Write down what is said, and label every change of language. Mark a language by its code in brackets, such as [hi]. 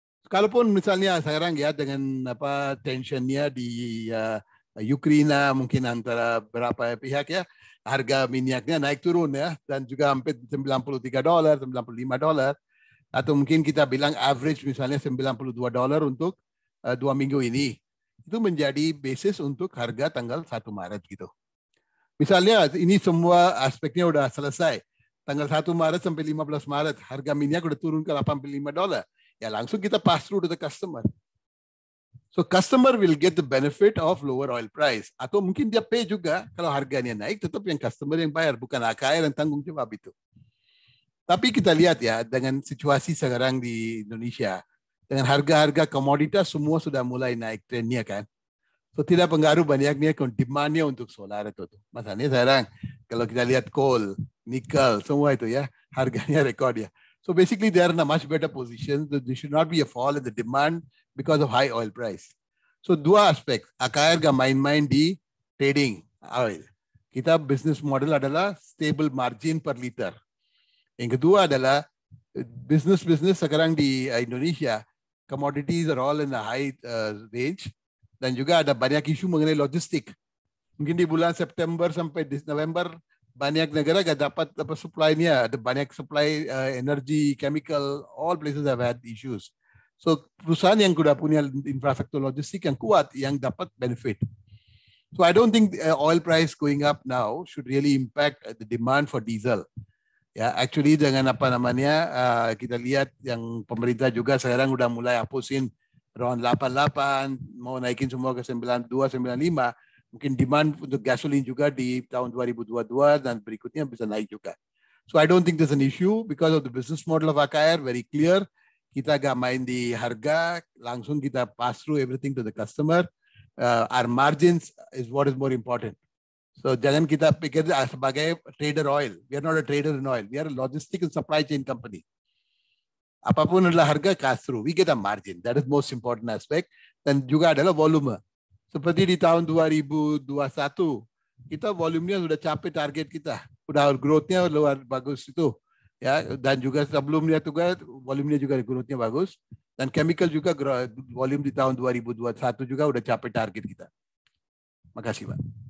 [id] kalaupun misalnya sekarang ya dengan apa tensionnya di Ukraina mungkin antara berapa pihak ya, harga minyaknya naik turun ya, dan juga hampir $93, $95, atau mungkin kita bilang average misalnya $92 untuk 2 minggu ini, itu menjadi basis untuk harga tanggal 1 Maret gitu. Misalnya ini semua aspeknya udah selesai, tanggal 1 Maret sampai 15 Maret harga minyak udah turun ke $85, ya langsung kita [en] pass through to the customer. So customer will get the benefit of lower oil price. [id] Atau mungkin dia pay juga kalau harganya naik, tetap yang customer yang bayar, bukan AKR yang tanggung jawab itu. Tapi kita lihat ya, dengan situasi sekarang di Indonesia, dengan harga-harga komoditas semua sudah mulai naik trennya kan. So tidak pengaruh banyaknya demand-nya untuk solar itu. Masalahnya sekarang kalau kita lihat coal, nikel, semua itu ya, harganya rekor ya. [en] So basically they are in a much better position. So there should not be a fall in the demand because of high oil price. [id] So dua aspek, AKR gak main-main di trading oil. Kita business model adalah stable margin per liter. Yang kedua adalah business sekarang di Indonesia, [en] commodities are all in a high range, [id] dan juga ada banyak isu mengenai logistik. Mungkin di bulan September sampai November banyak negara gak dapat supply-nya, ada banyak supply energy, chemical, [en] all places have had issues. [id] So perusahaan yang sudah punya infrastruktur logistik yang kuat yang dapat benefit. [en] So I don't think oil price going up now should really impact the demand for diesel. [id] Ya, actually dengan apa namanya kita lihat yang pemerintah juga sekarang udah mulai hapusin around 88, mau naikin semua ke 92, 95. Mungkin demand untuk gasolin juga di tahun 2022 dan berikutnya bisa naik juga. [en] So I don't think there's an issue because of the business model of AKR, very clear. [id] Kita gak main di harga, langsung kita [en] pass through everything to the customer. Our margins is what is more important. [id] So jangan kita pikir sebagai trader oil. [en] We are not a trader in oil. We are a logistic and supply chain company. [id] Apapun adalah harga pass through, [en] we get a margin. That is most important aspect. [id] Dan juga adalah volume. Seperti di tahun 2021, kita volumenya sudah capai target kita. Udah growth-nya luar bagus itu. Ya, dan juga sebelumnya juga volumenya juga growth-nya bagus. Dan chemical juga volume di tahun 2021 juga udah capai target kita. Makasih, Pak.